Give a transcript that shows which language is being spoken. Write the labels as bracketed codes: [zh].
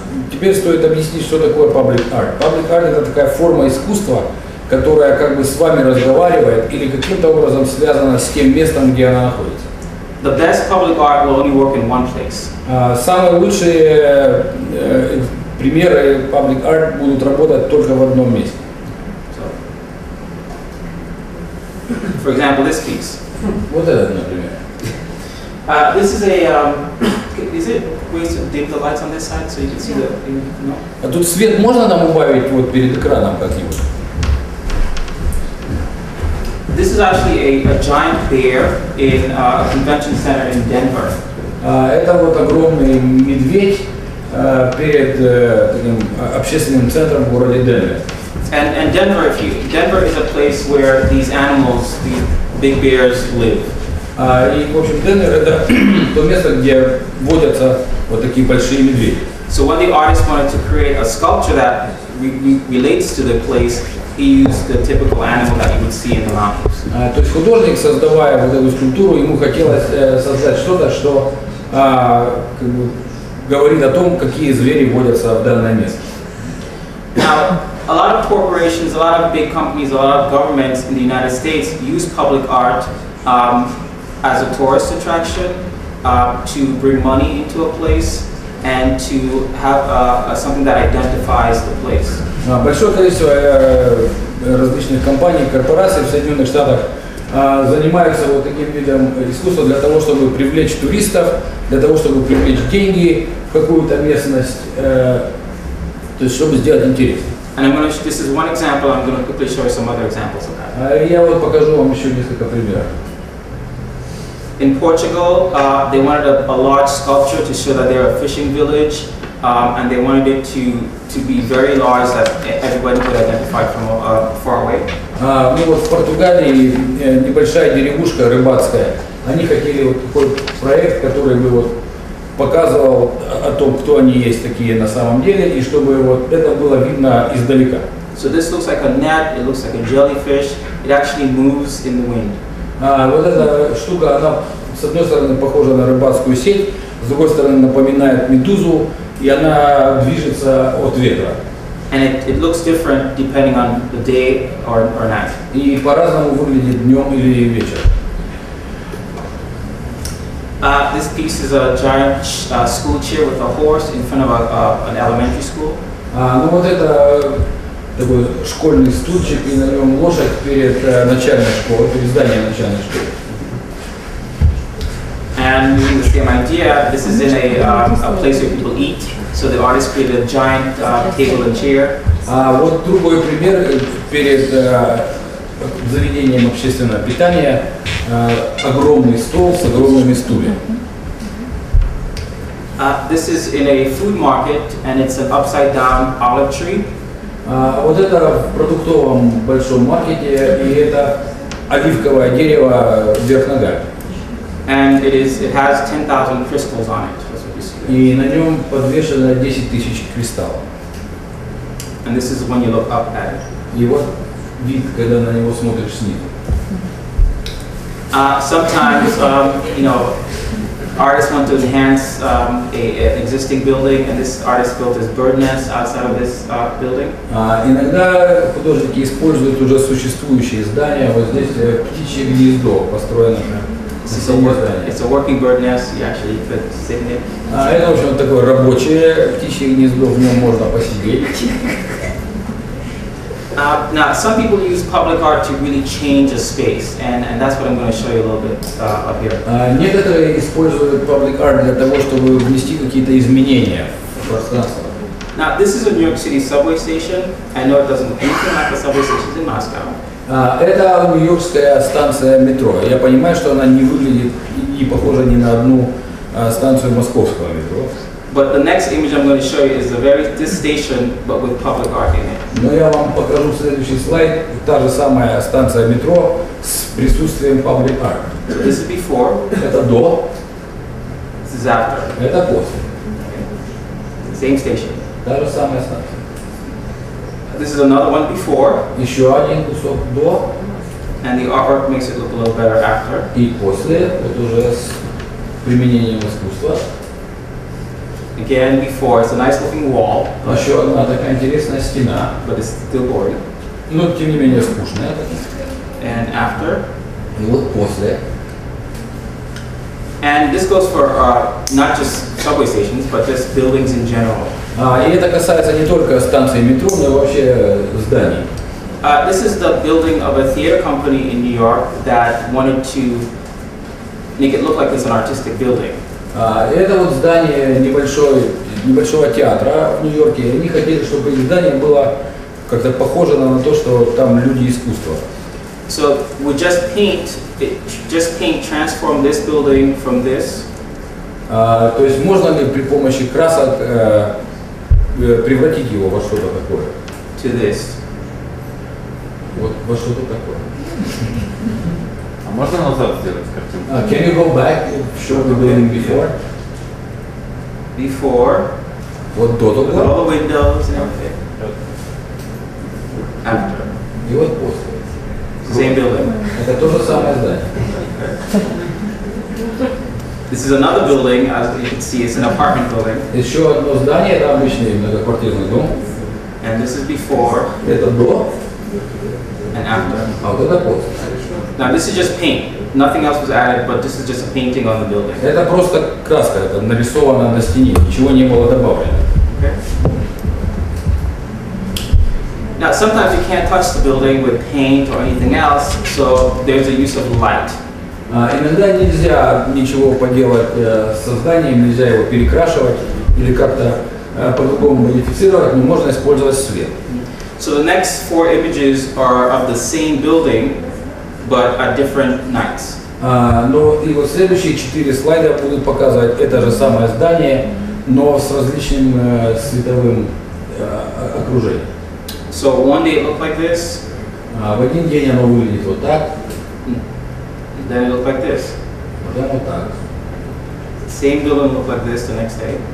[ru] Теперь стоит объяснить, что такое public art. Public art это такая форма искусства, которая как бы с вами разговаривает или каким-то образом связана с тем местом, где она находится. [en] The best public art will only work in one place. [ru] Самые лучшие примеры public art будут работать только в одном месте. [en] So, for example, this piece. [ru] Вот этот, например. [en] This is a. Is it ways to dim the lights on this side so you can see the? No. [ru] А тут свет можно нам убавить вот перед экраном как-нибудь? [en] This is actually a giant bear in a convention center in Denver. [ru] Это вот огромный медведь перед таким общественным центром в городе Денвер. [en] And Denver is a place where these animals, these big bears, live. [ru] И в общем Денвер это то место, где водятся вот такие большие медведи. [en] So when the artist wanted to create a sculpture that relates to the place, he used the typical animal that you would see in the mountains. [ru] То есть художник, создавая вот эту скульптуру, ему хотелось создать что-то, что как бы говорит о том, какие звери водятся в данное место. [en] Now, a lot of corporations, a lot of big companies, a lot of governments in the United States use public art as a tourist attraction to bring money into a place. and to have something that identifies the place. [ru] Большое количество различных компаний, корпораций в Соединенных Штатах занимаются вот таким видом искусства для того, чтобы привлечь туристов, для того, чтобы привлечь деньги в какую-то местность, то есть чтобы сделать интересно. [en] And I'm going to, this is one example, I'm going to quickly show you some other examples of that. [ru] Я вот покажу вам еще несколько примеров. [en] In Portugal, they wanted a large sculpture to show that they're a fishing village, and they wanted it to be very large that everybody could identify from far away. [ru] Ну вот в Португалии небольшая деревушка рыбацкая. Они хотели вот такой проект, который бы вот показывал о том, кто они есть такие на самом деле, и чтобы вот это было видно издалека. [en] So this looks like a net, it looks like a jellyfish, it actually moves in the wind. [ru] Вот эта штука, она с одной стороны похожа на рыбацкую сеть, с другой стороны напоминает медузу, и она движется от ветра. [en] And it looks different depending on the day or night. [ru] И по-разному выглядит днем или вечером. [en] This piece is a giant school chair with a horse in front of an elementary school. [ru] Ну вот это такой школьный стульчик, и на нем лошадь перед начальной школой, перед зданием начальной школы. [en] And using the same idea, this is in a place where people eat. So the artist created a giant table and chair. [ru] Вот другой пример перед заведением общественного питания, огромный стол с огромными стульями. [en] This is in a food market, and it's an upside-down olive tree. [ru] Вот это в продуктовом большом маркете, и это оливковое дерево вверх ногами. [en] And it has 10,000 crystals on it. That's what you see. [ru] И на нем подвешено 10 тысяч кристаллов. [en] And this is when you look up at it. [ru] И вот вид, когда на него смотришь снизу. [en] Sometimes, you know, artists want to enhance an existing building, and this artist built his bird nest outside of this building. [ru] Иногда художники используют уже существующие здания. Вот здесь птичье гнездо построено. [en] It's a working bird nest. You actually could sit in it. [ru] Это, в общем, такое рабочее птичье гнездо, в нем можно посидеть. [en] Now, some people use public art to really change a space, and that's what I'm going to show you a little bit up here. [ru] Некоторые используют public art для того, чтобы внести какие-то изменения в пространство. [en] Now, this is a New York City subway station. I know it doesn't look anything like the subway stations in Moscow. [ru] Это нью-йоркская станция метро. Я понимаю, что она не выглядит и похожа ни на одну станцию московского метро. [en] But the next image I'm going to show you is this station, but with public art in it. [ru] Но я вам покажу следующий слайд. Та же самая станция метро с присутствием public art. [en] So this is before. [ru] Это до. [en] This is after. [ru] Это после. [en] Same station. [ru] Та же самая станция. [en] This is another one before. [ru] Еще один кусок до. [en] And the artwork makes it look a little better after. [ru] И после, вот уже с применением искусства. [en] Again, before, it's a nice looking wall. [ru] Еще одна такая интересная стена. [en] But it's still boring. [ru] Но тем не менее скучная. [en] And after. [ru] И вот после. [en] And this goes for not just subway stations, but just buildings in general. [ru] И это касается не только станции метро, но и вообще зданий. [en] This is the building of a theater company in New York that wanted to make it look like it's an artistic building. [ru] Это вот здание небольшого театра в Нью-Йорке. Они хотели, чтобы их здание было как-то похоже на то, что там люди искусства. [en] So we just paint, transform this building from this. [ru] То есть можно ли при помощи красок превратить его во что-то такое? [en] To this. [ru] Вот во что-то такое. А можно назад сделать картинку? [en] Can you go back and show the building before? Before. [ru] Вот до того. [en] With all the windows and everything. After. [ru] И вот после. [en] Same building. [ru] Это то же самое здание. [en] This is another building, as you can see, it's an apartment building. [ru] Еще одно здание, это обычный многоквартирный дом. [en] And this is before. [ru] Это до. [en] And after. [ru] А вот это после. [en] Now this is just paint. Nothing else was added, but this is just a painting on the building. [ru] Это просто краска, это нарисовано на стене, ничего не было добавлено. [en] Okay. Now, sometimes you can't touch the building with paint or anything else, so there's a use of light. [ru] Иногда нельзя ничего поделать с созданием, нельзя его перекрашивать или как-то по-другому модифицировать, но можно использовать свет. [en] So the next 4 images are of the same building, but at different nights. [ru] Но и вот следующие 4 слайда будут показывать это же самое здание, но с различным световым окружением. [en] So one day it looked like this. [ru] В один день оно выглядит вот так. [en] Then it looked like this. [ru] Потом вот так. [en] Same building looked like this the next day.